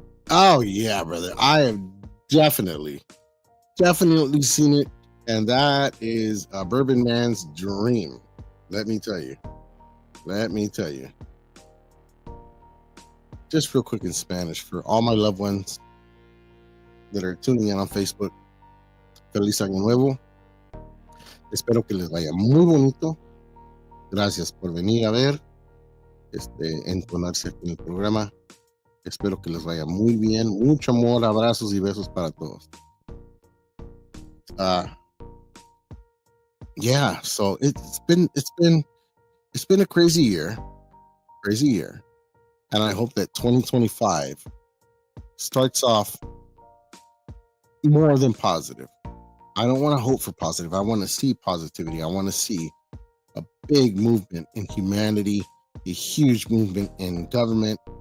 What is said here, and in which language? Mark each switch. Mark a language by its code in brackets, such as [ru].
[en] Oh yeah, brother. I have definitely seen it. And that is a bourbon man's dream. Let me tell you. Just real quick in Spanish for all my loved ones that are tuning in on Facebook. [es] Feliz Año Nuevo. Espero que les vaya muy bonito. Gracias por venir a ver, entonarse aquí en el programa. Espero que les vaya muy bien. Mucho amor, abrazos y besos para todos. [en] Yeah, so it's been a crazy year, and I hope that 2025 starts off more than positive. I don't want to hope for positive. I want to see positivity. I want to see a big movement in humanity, a huge movement in government.